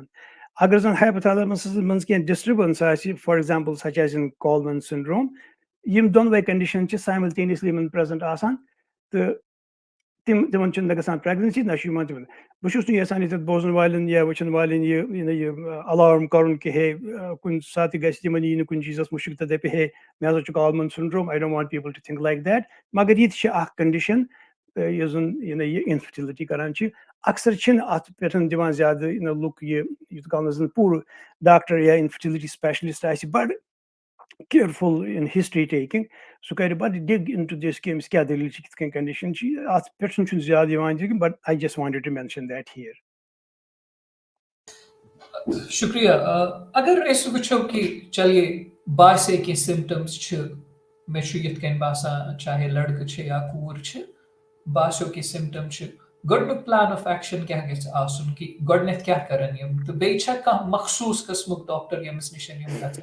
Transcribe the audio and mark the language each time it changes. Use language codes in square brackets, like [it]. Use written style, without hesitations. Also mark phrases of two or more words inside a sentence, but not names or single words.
[ks] اگر زَن ہایپوتھیلمَسَس منٛز کینٛہہ ڈِسٹربَنس آسہِ [en] for example such as in [ks] کالمَن سِنڈروم یِم دۄنوَے کَنڈِشَن چھِ سایمَلٹینیسلی یِمن پریزنٹ آسان تہٕ تِمن چھُنہٕ نہ گژھان پریگننسی نہ چھُ یِوان تِمن. بہٕ چھُس نہٕ یَژھان ییٚتٮ۪تھ بوزن والٮ۪ن یا وٕچھن والٮ۪ن یہِ الارم کَرُن کہِ ہے کُنہِ ساتہٕ تہِ گژھِ تِمن یی نہٕ کُنہِ چیٖزَس مُشک تہٕ دَپہِ ہے مےٚ ہسا چھُ کالمَن سِنڈروم [en] I don't want people to think like that. [ks] مگر یہِ تہِ چھِ اکھ کَنڈِشن یُس زَن یہِ اِنفٔرٹِلِٹی کران چھِ. اَکثر چھِنہٕ اَتھ پٮ۪ٹھ دِوان زیادٕ لُکھ یوٗت کالس زَن پوٗرٕ ڈاکٹر یا [en] infertility specialist [ks] آسہِ بَڑٕ [en] careful in history taking [ks] سُہ کَرِ بَڑٕ [en] dig in to this [ks] کہِ أمِس کیاہ دٔلیٖل چھِ کِتھ کٔنۍ کَنڈِشن چھِ اَتھ پٮ۪ٹھ چھُنہٕ زیادٕ یِوان دِنہٕ [en] but I just wanted to mention that here. [ks] شُکریہ. اگر أسۍ وٕچھو کہِ چلیے باسے کینٛہہ سِمپٹمٕز چھِ مےٚ چھُ یِتھ کٔنۍ باسان چاہے لڑکہٕ چھِ یا کوٗر چھِ باسیو کینٛہہ سِمپٹم چھِ گۄڈنیُک [en] plan of action [ks] کیاہ گژھِ آسُن کہِ گۄڈنیتھ کیاہ کرن یِم تہٕ بیٚیہِ چھا کانٛہہ مخصوٗص قٕسمُک ڈاکٹر ییٚمِس نِش یِم گژھن.